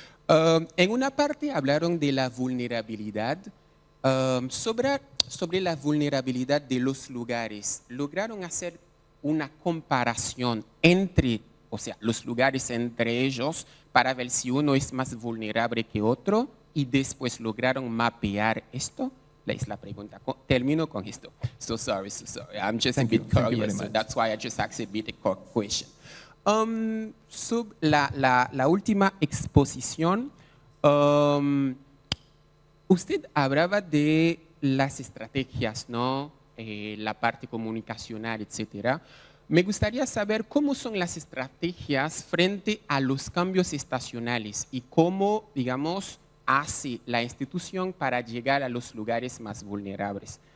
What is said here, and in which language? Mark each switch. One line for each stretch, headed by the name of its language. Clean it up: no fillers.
Spanish: En una parte hablaron de la vulnerabilidad, sobre la vulnerabilidad de los lugares. Lograron hacer una comparación entre, o sea, los lugares entre ellos para ver si uno es más vulnerable que otro y después lograron mapear esto. Es la pregunta. Termino con esto.
English: So sorry. I'm just a bit curious, so that's why I just asked a bit a question.
Spanish: La última exposición, usted hablaba de las estrategias, ¿no? La parte comunicacional, etcétera. Me gustaría saber cómo son las estrategias frente a los cambios estacionales y cómo, digamos, hace la institución para llegar a los lugares más vulnerables.